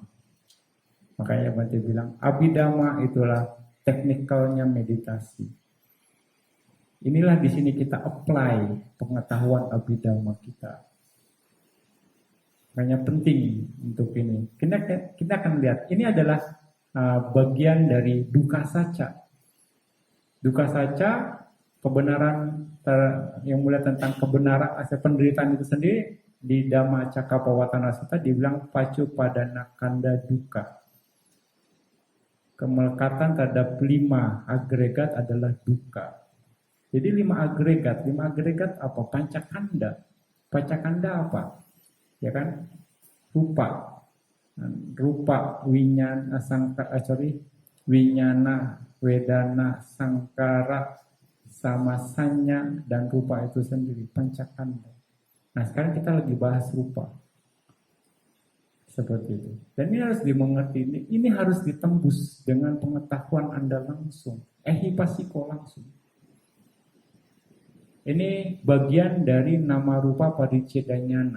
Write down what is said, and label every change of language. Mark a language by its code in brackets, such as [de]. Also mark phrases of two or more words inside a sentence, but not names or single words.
[id] Makanya Bante bilang, Abhidhamma itulah teknikalnya meditasi. Inilah di sini kita apply pengetahuan Abhidhamma kita. Makanya penting untuk ini. Kita akan lihat, ini adalah bagian dari [pi] dukkha sacca. Dukkha sacca, [id] kebenaran yang mulai tentang kebenaran, penderitaan itu sendiri, di Dhamma Cakkappavattana Sutta dibilang [pi] Pacupadana Kanda Dukkha. [id] Kemelekatan terhadap 5 agregat adalah dukkha. Jadi 5 agregat apa? Pancakanda. Pancakanda apa? Ya kan? [pi] Rupa, winyana, wedana, sangkara, [id] sama sanya, dan rupa itu sendiri, pancakanda. Nah, sekarang kita lagi bahas rupa. Seperti itu. Dan ini harus dimengerti, ini harus ditembus dengan pengetahuan Anda langsung, ehipasiko langsung. Ini bagian dari [pi] nama rupa pariccheda nyana.